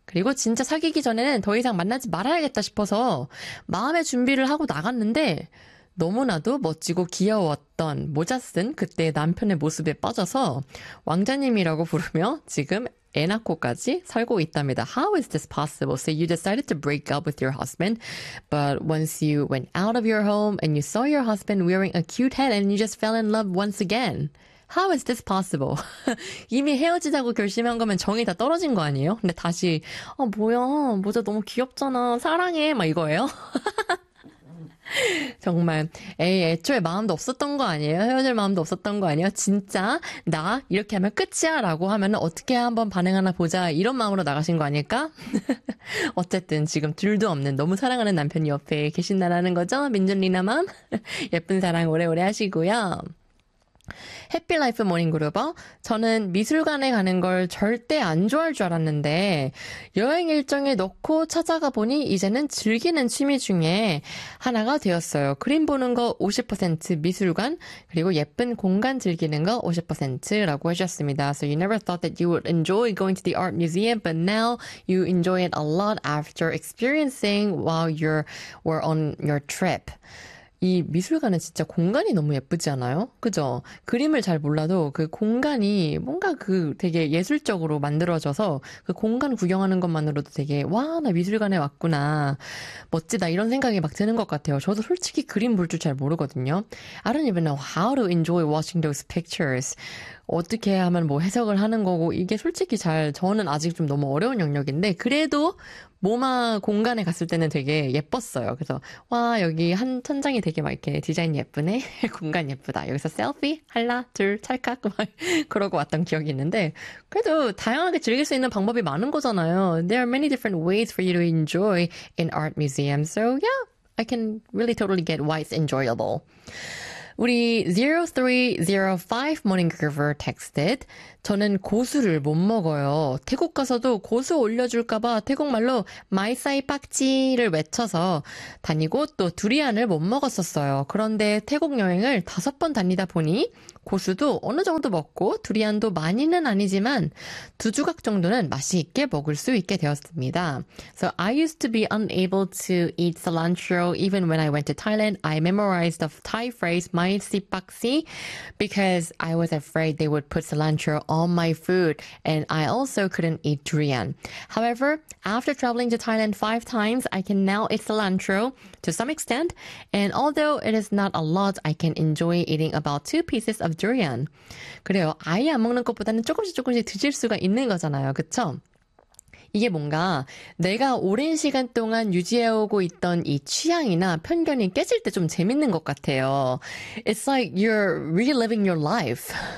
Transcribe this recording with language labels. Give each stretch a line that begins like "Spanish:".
Korean: 그리고 진짜 사귀기 전에는 더 이상 만나지 말아야겠다 싶어서 마음의 준비를 하고 나갔는데 너무나도 멋지고 귀여웠던 모자 쓴 그때의 남편의 모습에 빠져서 왕자님이라고 부르며 지금 애 낳고까지 살고 있답니다.
English: How is this possible? So you decided to break up with your husband, but once you went out of your home and you saw your husband wearing a cute head and you just fell in love once again. How is this possible?
Korean: 이미 헤어지자고 결심한 거면 정이 다 떨어진 거 아니에요? 근데 다시 아 뭐야 모자 너무 귀엽잖아 사랑해 막 이거예요? 정말 애초에 마음도 없었던 거 아니에요? 헤어질 마음도 없었던 거 아니에요? 진짜 나 이렇게 하면 끝이야 라고 하면 어떻게 한번 반응하나 보자 이런 마음으로 나가신 거 아닐까? 어쨌든 지금 둘도 없는 너무 사랑하는 남편 옆에 계신다라는 거죠? 민준 리나 맘 예쁜 사랑 오래오래 하시고요. 해피라이프 모닝그룹어 저는 미술관에 가는 걸 절대 안 좋아할 줄 알았는데 여행 일정에 넣고 찾아가 보니 이제는 즐기는 취미 중에 하나가 되었어요. 그림 보는 거 50% 미술관 그리고 예쁜 공간 즐기는 거 50%라고 하셨습니다.
English: So you never thought that you would enjoy going to the art museum but now you enjoy it a lot after experiencing while you were on your trip.
Korean: 이 미술관은 진짜 공간이 너무 예쁘지 않아요? 그죠? 그림을 잘 몰라도 그 공간이 뭔가 그 되게 예술적으로 만들어져서 그 공간 구경하는 것만으로도 되게 와, 나 미술관에 왔구나. 멋지다. 이런 생각이 막 드는 것 같아요. 저도 솔직히 그림 볼 줄 잘 모르거든요.
English: I don't even know how to enjoy watching those pictures.
Korean: 어떻게 하면 뭐 해석을 하는 거고 이게 솔직히 잘 저는 아직 좀 너무 어려운 영역인데 그래도 모마 공간에 갔을 때는 되게 예뻤어요. 그래서 와 여기 한 천장이 되게 막 이렇게 디자인 예쁘네. 공간 예쁘다. 여기서 셀피 할라 둘 찰칵 막 그러고 왔던 기억이 있는데 그래도 다양하게 즐길 수 있는 방법이 많은 거잖아요.
English: There are many different ways for you to enjoy in art museum. So yeah, I can really totally get why it's enjoyable.
Korean: 우리 0305
English: Morning Groover texted
Korean: 저는 고수를 못 먹어요. 태국 가서도 고수 올려줄까봐 태국말로 마이사이 빡지를 외쳐서 다니고 또 두리안을 못 먹었었어요. 그런데 태국 여행을 다섯 번 다니다 보니 고수도 어느 정도 먹고 두리안도 많이는 아니지만 두 조각 정도는 맛이 있게 먹을 수 있게 되었습니다.
English: So I used to be unable to eat cilantro even when I went to Thailand. I memorized the Thai phrase 마이사이 빡지 because I was afraid they would put cilantro all my food and I also couldn't eat durian. However, after traveling to Thailand 5 times, I can now eat cilantro to some extent and although it is not a lot, I can enjoy eating about 2 pieces of durian.
Korean: 그래요. 아예 안 먹는 것보다는 조금씩 조금씩 드실 수가 있는 거잖아요. 그쵸? 이게 뭔가 내가 오랜 시간 동안 유지해오고 있던 이 취향이나 편견이 깨질 때 좀 재밌는 것 같아요.
English: It's like you're reliving your life.